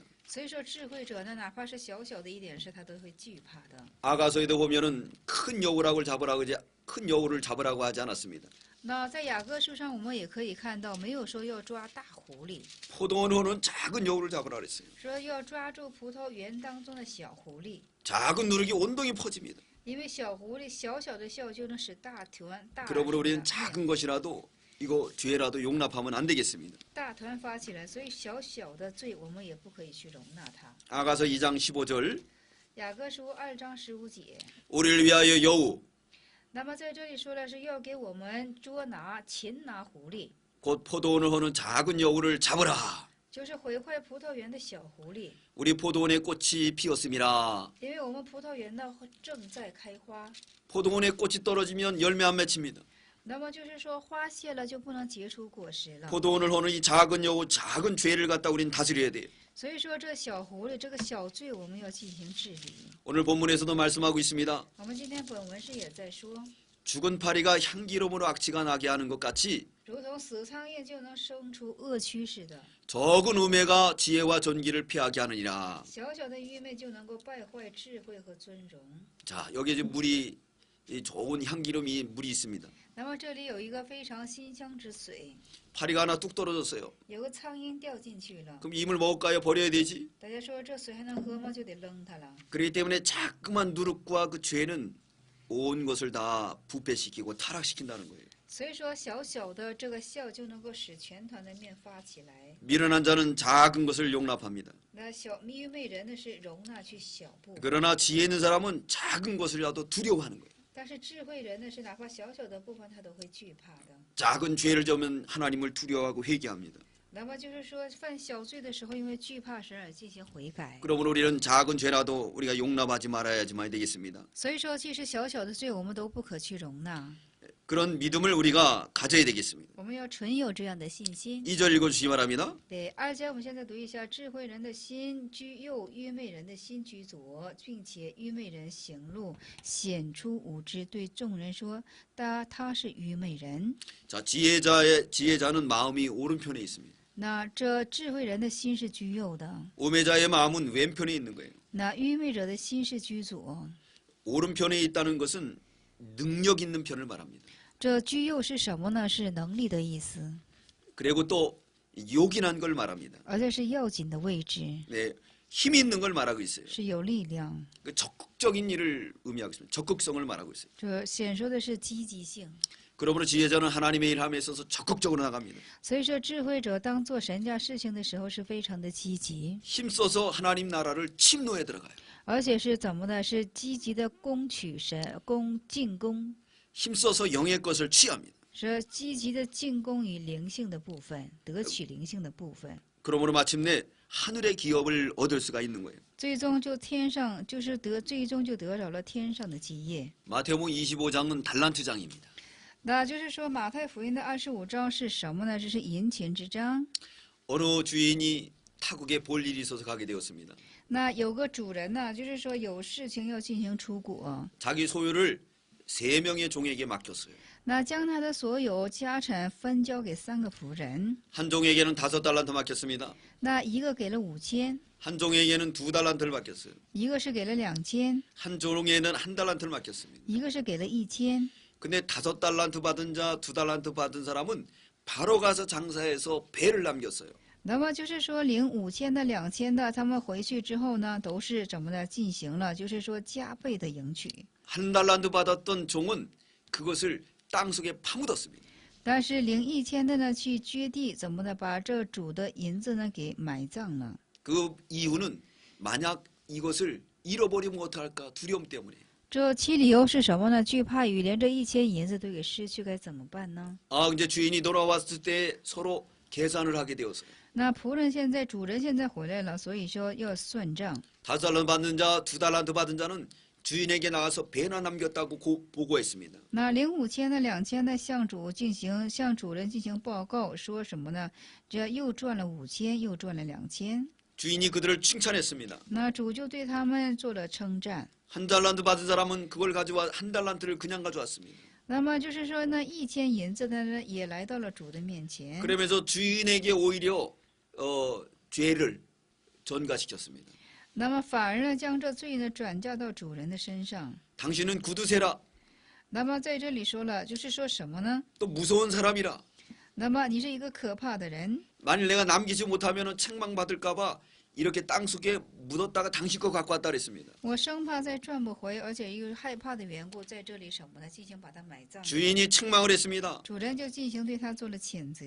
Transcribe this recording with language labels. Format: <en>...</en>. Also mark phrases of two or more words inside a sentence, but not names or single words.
<zh>所以说智慧者呢，哪怕是小小的一点事，他都会惧怕的。</zh> <ko>아가서에도 보면은 큰 여우락을 잡으라고 하지 않았습니다.</ko> <zh>那在雅各书上，我们也可以看到，没有说要抓大狐狸，</zh> <ko>포도원호는 작은 여우를 잡으라 그랬어요.</ko> <zh>说要抓住葡萄园当中的小狐狸，</zh> <ko>작은 누룩이 온동이 퍼집니다.</ko> <zh>因为小狐狸小小的笑就能使大团大</zh> <ko>그러므로 우리는 작은 것이라도 이거 죄라도 용납하면 안 되겠습니다.</ko> <zh>大团发起来，所以小小的罪我们也不可以去容纳它。</zh> <ko>아가서 2장 15절</ko> <zh>雅各书2章15节，</zh> <ko>우리를 위하여 여우</ko> <zh>那么在这里说的是要给我们捉拿、擒拿狐狸，</zh> <ko>곧 포도원을 허는 작은 여우를 잡으라.</ko> <zh>就是毁坏葡萄园的小狐狸，</zh> <ko>우리 포도원에 꽃이 피었음이라.</ko> <zh>因为我们葡萄园呢正在开花。</zh> <ko>포도원에 꽃이 떨어지면 열매 안 맺힙니다.</ko> <zh>那么就是说，花谢了就不能结出果实了。</zh> <ko>포도원을 허는 이 작은 여우, 작은 죄를 갖다 우리는 다스려야 돼요.</ko> <zh>所以说，这小狐狸这个小罪，我们要进行治理。</zh> <ko>오늘 본문에서도 말씀하고 있습니다.</ko> <zh>我们今天本文是也在说，</zh> <ko>죽은 파리가 향기로움으로 악취가 나게 하는 것 같이</ko> <zh>如同死苍蝇就能生出恶蛆似的，</zh> <ko>적은 우매가 지혜와 존귀를 피하게 하느니라.</ko> <zh>小小的愚昧就能够败坏智慧和尊荣。</zh> <ko>자, 여기에 이제 물이 이 좋은 향기로움이 물이 있습니다.</ko> <zh>那么这里有一个非常馨香之水，</zh> <ko>파리가 하나 뚝 떨어졌어요.</ko> <zh>有个苍蝇掉进去了。</zh> <ko>그럼 이 물 먹을까요? 버려야 되지?</ko> <zh>大家说这水还能喝吗？就得扔它了。</zh> <ko>그렇기 때문에 자꾸만 누룩과 그 죄는 온 것을 다 부패시키고 타락시킨다는 거예요.</ko> <zh>所以说，小小的这个笑就能够使全团的面发起来。</zh> <ko>미련한 자는 작은 것을 용납합니다.</ko> <zh>那小愚昧人呢是容纳去小步，</zh> <ko>그러나 지혜 있는 사람은 작은 것이라도 두려워하는 거예요.</ko> <zh>但是智慧人呢是哪怕小小的部分他都会惧怕的。</zh> <ko>작은 죄를 지으면 하나님을 두려워하고 회개합니다.</ko> <zh>那么就是说，犯小罪的时候，因为惧怕神而进行悔改。</zh> <ko>그러므로 우리는 작은 죄라도 우리가 용납하지 말아야지만 되겠습니다.</ko> <zh>所以说，即使小小的罪，我们都不可去容纳。</zh> <ko>그런 믿음을 우리가 가져야 되겠습니다.</ko> <zh>我们要存有这样的信心。</zh> <ko>2절 읽어주시기 바랍니다.</ko> <zh>对，2节我们现在读一下：智慧人的心居右，愚昧人的心居左，并且愚昧人行路显出无知，对众人说：“他是愚昧人。”</zh> <ko>자, 지혜자는 마음이 오른편에 있습니다.</ko> <zh>那这智慧人的心是居右的，</zh> <ko>우매자의 마음은 왼편에 있는 거예요.</ko> <zh>那愚昧者的心是居左。</zh> <ko>오른편에 있다는 것은 능력 있는 편을 말합니다.</ko> <zh>这居右是什么呢？是能力的意思，</zh> <ko>그리고 또 요긴한 걸 말합니다.</ko> <zh>而且是要紧的位置，</zh> <ko>네, 힘 있는 걸 말하고 있어요.</ko> <zh>是有力量。</zh> <ko>그 적극적인 일을 의미하고 있습니다. 적극성을 말하고 있어요.</ko> <zh>这显说的是积极性。</zh> <ko>그러므로 지혜자는 하나님의 일함에 있어서 적극적으로 나갑니다.</ko> <zh>所以说，智慧者当做神家事情的时候是非常的积极，</zh> <ko>힘써서 하나님 나라를 침노에 들어가요.</ko> <zh>而且是怎么的？是积极的攻取神，进攻，</zh> <ko>힘써서 영의 것을 취합니다.</ko> <zh>是积极的进攻于灵性的部分，得取灵性的部分。</zh> <ko>그러므로 마침내 하늘의 기업을 얻을 수가 있는 거예요.</ko> <zh>最终就天上就是最终就得着了天上的基业。</zh> <ko>마태복음 25장은 달란트장입니다.</ko> <zh>那就是说，马太福音的25章是什么呢？这是银钱之章。</zh> <ko>어느 주인이 타국에 볼 일이 있어서 가게 되었습니다.</ko> <zh>那有个主人呢，就是说有事情要进行出国，</zh> <ko>자기 소유를 3명의 종에게 맡겼어요.</ko> <zh>那将他的所有家产分交给3个仆人，</zh> <ko>한 종에게는 5달란트 맡겼습니다.</ko> <zh>那一个给了5000，</zh> <ko>한 종에게는 2달란트를 맡겼어요.</ko> <zh>一个是给了2000，</zh> <ko>한 종에게는 1달란트를 맡겼습니다.</ko> <zh>一个是给了1000。</zh> <ko>근데 5달란트 받은 자, 2달란트 받은 사람은 바로 가서 장사해서 배를 남겼어요.</ko> <zh>那么就是说，领5000的、2000的，他们回去之后呢，都是怎么的进行了？就是说加倍的迎娶。</zh> <ko>1달란트 받았던 종은 그것을 땅속에 파묻었습니다.</ko> <zh>但是领1000的呢，去掘地，怎么呢？把这主的银子呢给埋葬了。</zh> <ko>그 이유는 만약 이것을 잃어버리면 어떡할까 두려움 때문에.</ko> <zh>这其理由是什么呢？惧怕与连这1000银子都给失去，该怎么办呢？</zh> <ko>아, 이제 주인이 돌아왔을 때 서로 계산을 하게 되었어요.</ko> <zh>那仆人现在，主人现在回来了，所以说要算账。</zh> <ko>5달란트 받는 자, 2달란트 받은 자는 주인에게 나가서 배나 남겼다고 보고했습니다.</ko> <zh>那领5000的、2000的向主人进行报告，说什么呢？这又赚了5000，又赚了2000。</zh> <ko>주인이 그들을 칭찬했습니다.</ko> <zh>那主就对他们做了称赞。</zh> <ko>1달란트 받은 사람은 그걸 가져와 1달란트를 그냥 가져왔습니다.</ko> <zh>那么就是说呢，1000银子的呢，也来到了主的面前。</zh> <ko>그러면서 주인에게 오히려 죄를 전가시켰습니다.</ko> <zh>那么反而呢，将这罪呢转嫁到主人的身上。</zh> <ko>당신은 구두쇠라,</ko> <zh>那么在这里说了，就是说什么呢？</zh> <ko>또 무서운 사람이라.</ko> <zh>那么你是一个可怕的人。</zh> <ko>만일 내가 남기지 못하면 책망받을까봐 이렇게 땅속에 묻었다가 당신 거 갖고 왔다 그랬습니다.</ko> <zh>我生怕再赚不回，而且因为害怕的缘故，在这里什么呢？进行把它埋葬。</zh> <ko>주인이 책망을 했습니다.</ko> <zh>主人就进行对他做了谴责，</zh>